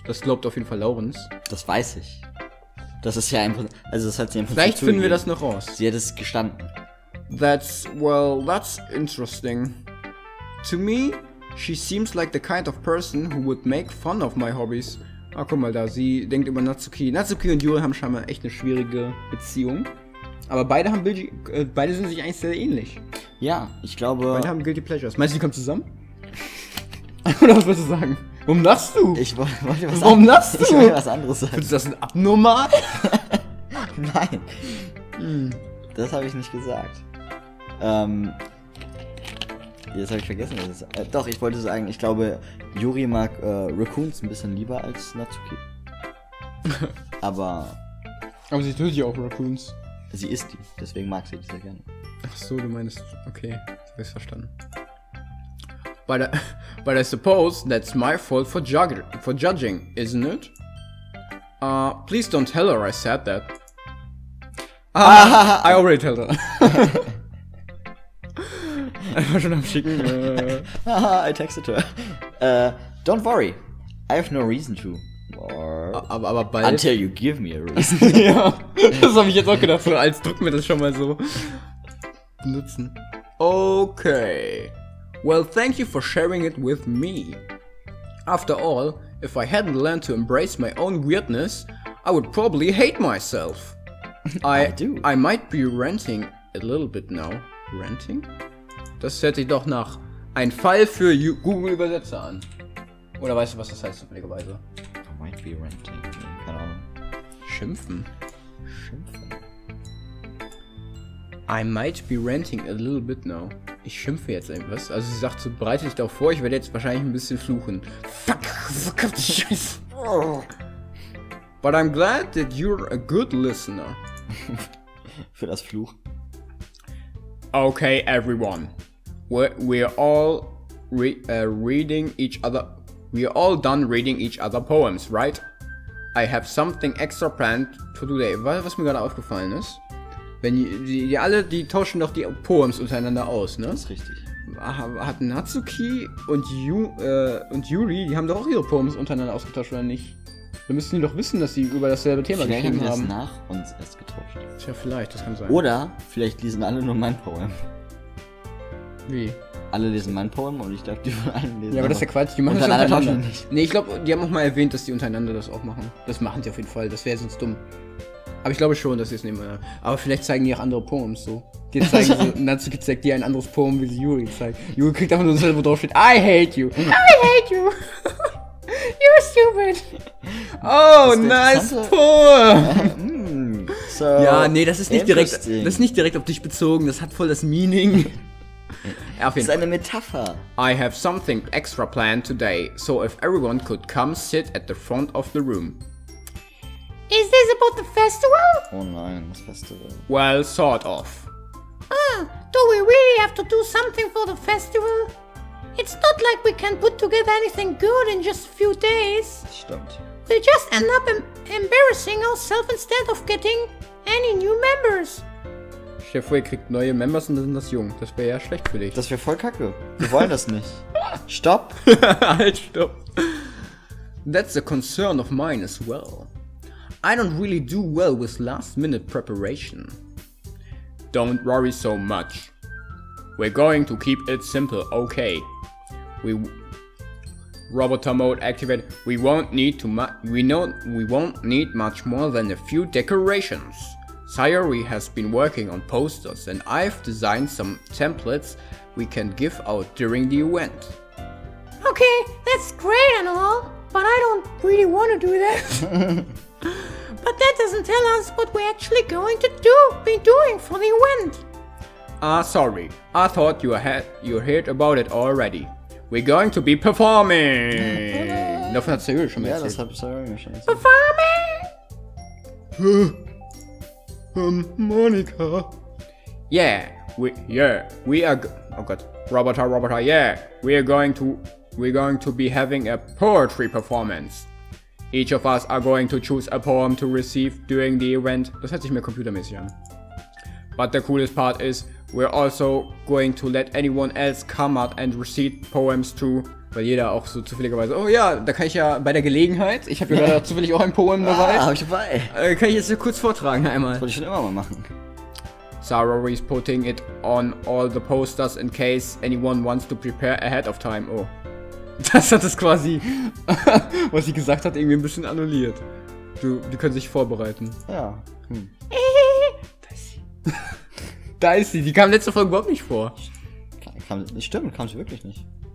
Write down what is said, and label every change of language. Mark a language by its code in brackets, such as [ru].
[de] Das glaubt auf jeden Fall Laurens. Das weiß ich. Das ist ja also das hat sie im Prinzip Vielleicht finden wir das noch raus. Sie hat es gestanden. [en] That's interesting. To me, she seems like the kind of person who would make fun of my hobbies. [de] Ah, guck mal da, sie denkt über Natsuki. Natsuki und Yuri haben scheinbar echt eine schwierige Beziehung. Aber beide sind sich eigentlich sehr ähnlich. Ja, ich glaube... Beide haben Guilty Pleasures. Meinst du, die kommen zusammen? Oder was wolltest du sagen? Warum lachst du? Ich wollte was Warum lachst du? Ich wollte was anderes sagen. Findest du das ein abnormal? Nein. Das habe ich nicht gesagt. Jetzt habe ich vergessen, was es ist. Doch, ich wollte sagen, ich glaube, Yuri mag Raccoons ein bisschen lieber als Natsuki. Aber sie tötet ja auch Raccoons. Sie isst die, deswegen mag sie die sehr gerne. Ach so, du meinst, okay, ich hab's verstanden. [en] But I suppose that's my fault for judging, isn't it? Please don't tell her I said that. I already told her. [de] Einfach schon am Schicken. [en] I texted her. Don't worry, I have no reason to. [de] Aber bald. [en] Until you give me a reason. [de] Ja, das habe ich jetzt auch gedacht. So als drücken wir das schon mal so benutzen. Okay. [en] Well, thank you for sharing it with me. After all, if I hadn't learned to embrace my own weirdness, I would probably hate myself. I might be ranting a little bit now. Ranting? [de] Das hört sich doch nach ein Fall für Google-Übersetzer an. Oder weißt du, was das heißt, zufälligerweise? [en] I might be ranting. [de] Keine Ahnung. Schimpfen. [en] I might be ranting a little bit now. [de] Ich schimpfe jetzt irgendwas. Also sie sagt so, bereite dich darauf vor, ich werde jetzt wahrscheinlich ein bisschen fluchen. Fuck die Scheiße. [en] But I'm glad that you're a good listener. [de] Für das Fluch. [en] Okay, everyone. We're all reading each other. We're all done reading each other poems, right? I have something extra planned for today. [de] Was mir gerade aufgefallen ist. Wenn die tauschen doch die Poems untereinander aus, ne? Das ist richtig. Hat Natsuki und Yuri, die haben doch auch ihre Poems untereinander ausgetauscht, oder nicht? Wir müssen die doch wissen, dass sie über dasselbe Thema geschrieben haben. Vielleicht haben wir das nach uns erst getauscht. Tja, vielleicht, das kann sein. Oder vielleicht lesen alle nur mein Poem. Wie? Alle lesen mein Poem und ich glaube, die von allen lesen. Ja, aber das ist ja Quatsch, die machen das ja untereinander nicht. Nee, ich glaube, die haben auch mal erwähnt, dass die untereinander das auch machen. Das machen sie auf jeden Fall, das wäre sonst dumm. Aber ich glaube schon, dass sie es nehmen. Aber vielleicht zeigen die auch andere Poems so. Die zeigen so, Natsuki zeigt dir ein anderes Poem, wie sie Yuri zeigt. Yuri kriegt einfach nur das, wo drauf steht, [en] I hate you. I hate you. You're stupid. Oh, nice poem. [de] So ja, nee, das ist nicht direkt auf dich bezogen. Das hat voll das Meaning. Ja, das ist eine Metapher. [en] I have something extra planned today, so if everyone could come sit at the front of the room. Is this about the festival? [de] Oh nein, das Festival. [en] Well, sort of. Do we really have to do something for the festival? It's not like we can put together anything good in just a few days. [de] Stimmt. [en] We'll just end up embarrassing ourselves instead of getting any new members. [de] Stell dir vor, ihr kriegt neue Members und dann sind das jung. Das wäre ja schlecht für dich. Das wäre voll kacke. Wir wollen das nicht. Stopp. Halt, stopp. [en] That's a concern of mine as well. I don't really do well with last-minute preparation. Don't worry so much. We're going to keep it simple, okay? Roboter mode activated. We won't need much more than a few decorations. Sayori has been working on posters and I've designed some templates we can give out during the event. Okay, that's great and all, but I don't really want to do that. But that doesn't tell us what we're actually going to be doing for the event. Sorry. I thought you heard about it already. We're going to be performing. [de] Davon hat Sayuri schon mal erzählt. Ja, das hat Sayuri schon erzählt. [en] Performing! Monica. Yeah, we are. Oh God, Roboter. Yeah, we're going to be having a poetry performance. Each of us are going to choose a poem to receive during the event. [de] Das hört sich mir computermäßig an. [en] But the coolest part is, we're also going to let anyone else come out and recite poems too. [de] Weil jeder auch so zufälligerweise, oh ja, da kann ich ja bei der Gelegenheit, ich habe ja gerade zufällig auch ein Poem dabei. Hab ich dabei. Kann ich jetzt hier kurz vortragen einmal. Das wollte ich schon immer mal machen. [en] Sarah is putting it on all the posters in case anyone wants to prepare ahead of time. [de] Oh. Das hat es quasi, was sie gesagt hat, irgendwie ein bisschen annulliert. Die können sich vorbereiten. Ja. Da ist sie. Die kam letzte Folge überhaupt nicht vor. Stimmt, kam sie wirklich nicht.